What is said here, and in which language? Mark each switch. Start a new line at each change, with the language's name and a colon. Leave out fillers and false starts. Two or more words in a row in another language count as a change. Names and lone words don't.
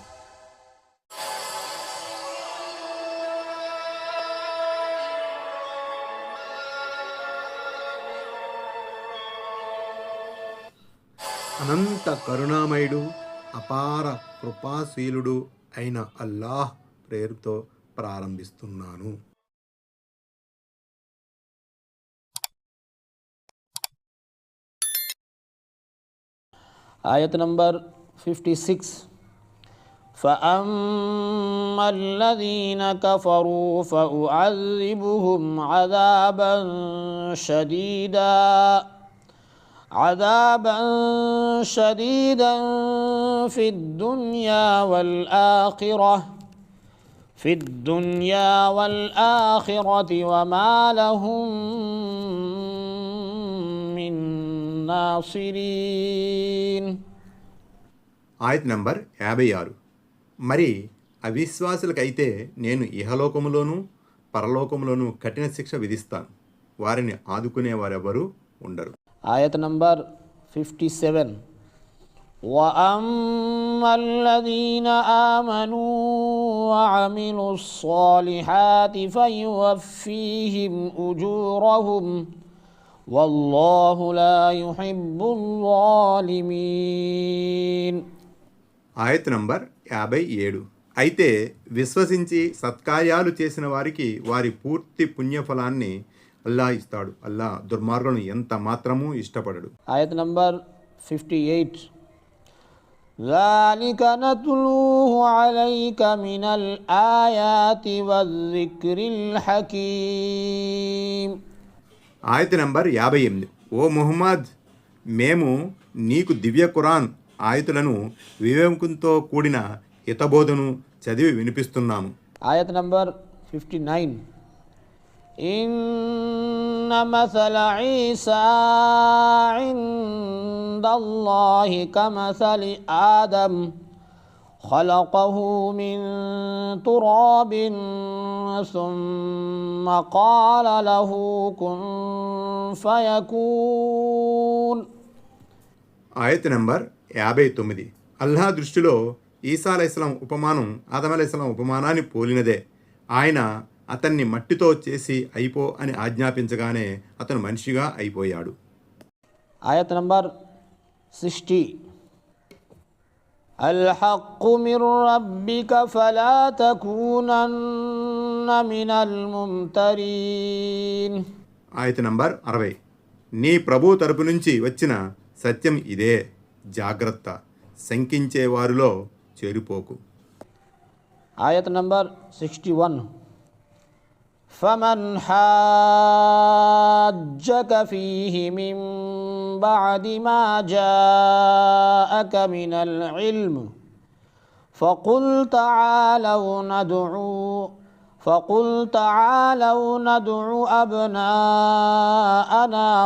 Telugu: అనంత కరుణామయుడు, అపార కృపాశీలుడు అయిన అల్లాహ్ పేరుతో ప్రారంభిస్తున్నాను. ఆయత్ నంబర్ 56.
Arabic: فأما الذين كفروا فأعذبهم عذابا شديدا في الدنيا والآخرة وما لهم من నాసిరీన్.
Telugu: ఆయత్ నంబర్ 56. మరి అవిశ్వాసులకైతే నేను ఇహలోకములోను పరలోకములోను కఠిన శిక్ష విధిస్తాను, వారిని ఆదుకునే వారెవరూ ఉండరు. ఆయత్ నంబర్ 57.
Arabic: وَأَمَّا الَّذِينَ آمَنُوا وَعَمِلُوا الصَّالِحَاتِ فَيُوَفِّيهِمْ أُجُورَهُمْ والله لا يحب الظالمين.
Telugu: ఆయత్ నంబర్ 57. అయితే విశ్వసించి సత్కార్యాలు చేసిన వారికి వారి పూర్తి పుణ్యఫలాన్ని అల్లా ఇస్తాడు. అల్లా దుర్మార్గులను ఎంత మాత్రమూ ఇష్టపడడు. ఆయత్ నంబర్ 58.
Arabic: ذلك نتلوه عليك من الآيات والذكر الحكيم.
Telugu: ఆయత్ నంబర్ 58. ఓ ముహమ్మద్, మేము నీకు దివ్య ఖురాన్ ఆయతులను వివేకంతో కూడిన హితబోధను చదివి వినిపిస్తున్నాము. ఆయత్ నంబర్ 59.
Arabic: إن مثل عيسى عند الله كمثل آدم خلقه من تراب ثم قال له كن فيكون.
Telugu: ఆయత్ నంబర్ 59. అల్లాహ్ దృష్టిలో ఈసా అలైహిస్సలాం ఉపమానం ఆదం అలైహిస్సలాం ఉపమానాన్ని పోలినదే. ఆయన అతన్ని మట్టితో చేసి అయిపో అని ఆజ్ఞాపించగానే అతను మనిషిగా అయిపోయాడు. ఆయత్ నంబర్ 60.
Arabic: الحق من ربك فلا تكونن من الممترين.
Telugu: ఆయత్ నంబర్ 60. నీ ప్రభు తరపు నుంచి వచ్చిన సత్యం ఇదే, జాగ్రత్త, శంకించే వారిలో చేరిపోకు. ఆయత్ నంబర్ 61.
Arabic: فمن حاجك فيه من بعد ما جاءك من العلم فقل تعالوا ندعو أبناءنا